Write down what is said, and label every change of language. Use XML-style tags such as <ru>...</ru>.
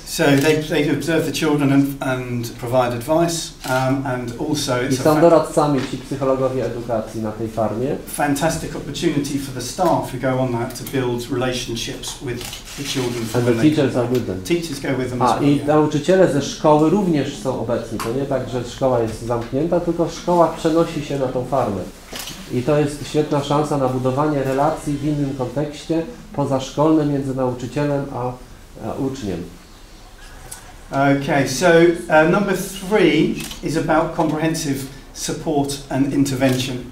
<en>So they observe the children and provide advice, and also</en> <pl>I</pl> <en>it's</en> <pl>są a doradcami ci psychologowie edukacji na tej farmie.</pl> <en>fantastic opportunity for the staff who go on that to build relationships with the children. And the teachers are with them. Teachers go with them as well.</en> <pl>I nauczyciele ze szkoły również są obecni. To nie tak, że szkoła jest zamknięta, tylko szkoła przenosi się na tą farmę. I to jest świetna szansa na budowanie relacji w innym kontekście, pozaszkolnym między nauczycielem a uczniem.</pl> <en>Okay, so number 3 is about comprehensive support and intervention.</en>